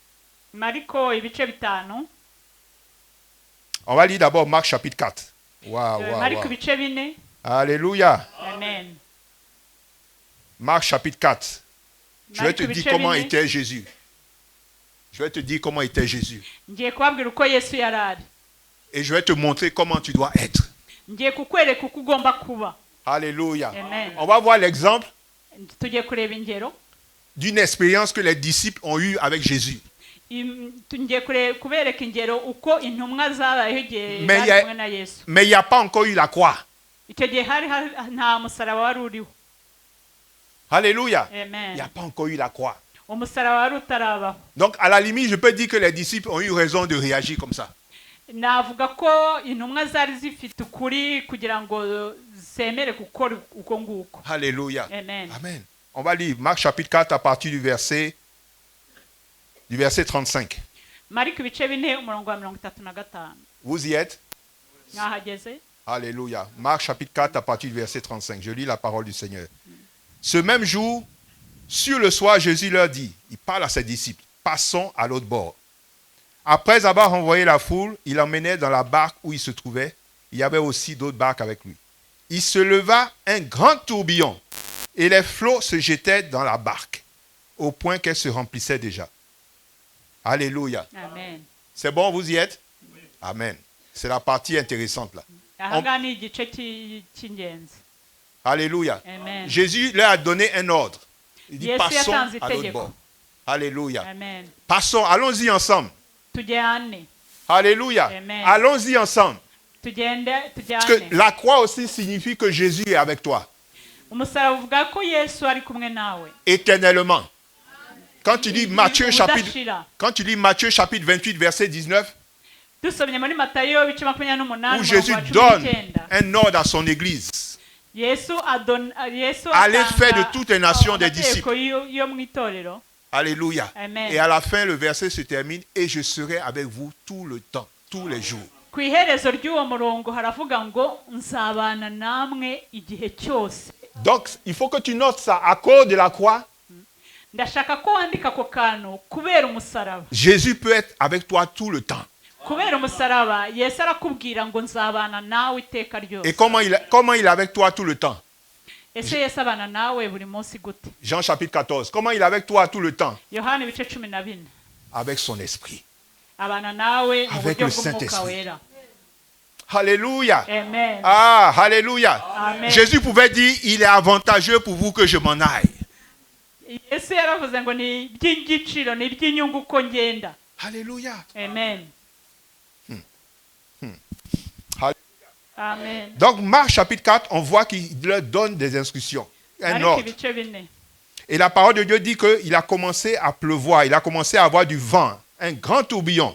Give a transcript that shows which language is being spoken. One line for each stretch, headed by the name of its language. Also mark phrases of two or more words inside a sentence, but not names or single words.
French: On va lire d'abord Marc chapitre 4. Waouh. Wow. Alléluia. Amen. Marc chapitre 4. Je vais te dire comment était Jésus. Je vais te dire comment était Jésus.
Kinyarwanda: ngiye kubabwira uko Yesu yari ari.
French: Et je vais te montrer comment tu dois être.
Kinyarwanda: Ngiye kukwereka uko ugomba kuba.
French: Alléluia. Amen. On va voir l'exemple
Kinyarwanda: Tugiye kureba ingero
French: d'une expérience que les disciples ont eue avec Jésus.
Kinyarwanda: ngiye kubereka ingero uko intumwa zabayeho igihe
French: Mais
Kinyarwanda: bari kumwe na Yesu.
French: il n'y a pas encore eu la croix.
Kinyarwanda: Icyo gihe hari nta musaraba wari uriho.
French: Alléluia. Amen. Il n'y a pas encore eu la croix.
Kinyarwanda: Umusaraba wari utarabaho.
French: Donc, à la limite, je peux dire que les disciples ont eu raison de réagir comme ça.
Kinyarwanda: Navuga ko intumwa zari zifite ukuri kugira ngo zemere gukora uko nguko.
French: Alléluia. Amen. Amen. On va lire Marc chapitre 4 à partir du verset 35.
Kinyarwanda: Mariko ibice 4 umurongo wa 35.
French: Vous y êtes?
Kinyarwanda: Mwahageze?
French: Alléluia. Marc chapitre 4 à partir du verset 35. Je lis la parole du Seigneur. Ce même jour, sur le soir, Jésus leur dit, il parle à ses disciples, passons à l'autre bord. Après avoir renvoyé la foule, il emmenait dans la barque où il se trouvait. Il y avait aussi d'autres barques avec lui. Il se leva un grand tourbillon et les flots se jetaient dans la barque au point qu'elle se remplissait déjà. Alléluia. Amen. C'est bon, vous y êtes? Amen. C'est la partie intéressante là.
Kinyarwanda: Aha ni igice cy'ingenzi.
French: Alléluia. Amen. Jésus leur a donné un ordre. Il dit,
Kinyarwanda: Yesu
French: passons
Kinyarwanda: yatanze
French: à l'autre
Kinyarwanda: itegeko.
French: bord. Alléluia. Amen. Passons, allons-y ensemble.
Kinyarwanda: Tujyane.
French: Alléluia. Amen. Allons-y ensemble.
Kinyarwanda: Tujyane.
French: Parce que la croix aussi signifie que Jésus est avec toi.
Kinyarwanda: Umusaraba uvuga ko Yesu ari kumwe nawe.
French: Éternellement. Quand tu lis Matthieu chapitre,
Kinyarwanda: Udashira.
French: quand tu lis Matthieu chapitre 28 verset 19,
Kinyarwanda: Dusomye muri Matayo ibice 28
French: où Jésus donne un ordre à son église.
Kinyarwanda: Yesu
French: Allez faire de toutes les nations des disciples.
Kinyarwanda: yo mu itorero.
French: Alléluia. Amen. Et à la fin, le verset se termine. Et je serai avec vous tout le temps, tous les jours.
Kinyarwanda: Ku iherezo ry'uwo murongo haravuga ngo nzabana namwe igihe cyose.
French: Donc, il faut que tu notes ça. À cause de la croix,
Kinyarwanda: Ndashaka ko wandika ko kantu kubera umusaraba.
French: Jésus peut être avec toi tout le temps.
Kinyarwanda: Kubera umusaraba Yesu arakubwira ngo nzabana nawe iteka ryose.
French: Et comment il est avec toi tout le temps?
Kinyarwanda: Ese Yesu abana nawe buri munsi gute?
French: Jean chapitre 14. Comment il est avec toi tout le temps?
Kinyarwanda: Yohana ibice 14.
French: Avec son esprit.
Kinyarwanda: Abana nawe mu
French: Avec
Kinyarwanda: buryo
French: le
Kinyarwanda: bw'umwuka
French: Saint-Esprit.
Kinyarwanda: wera.
French: Alléluia. Amen. Ah, alléluia. Amen. Jésus pouvait dire, il est avantageux pour vous que je m'en aille.
Kinyarwanda: Yesu yaravuze ngo ni by'igiciro ni by'inyungu ko ngenda.
French: Alléluia. Amen. Amen. Donc, Marc chapitre 4, on voit qu'il leur donne des instructions. Un
Kinyarwanda: Mariko
French: ordre.
Kinyarwanda: ibice 4.
French: Et la parole de Dieu dit qu'il a commencé à pleuvoir, il a commencé à avoir du vent, un grand tourbillon.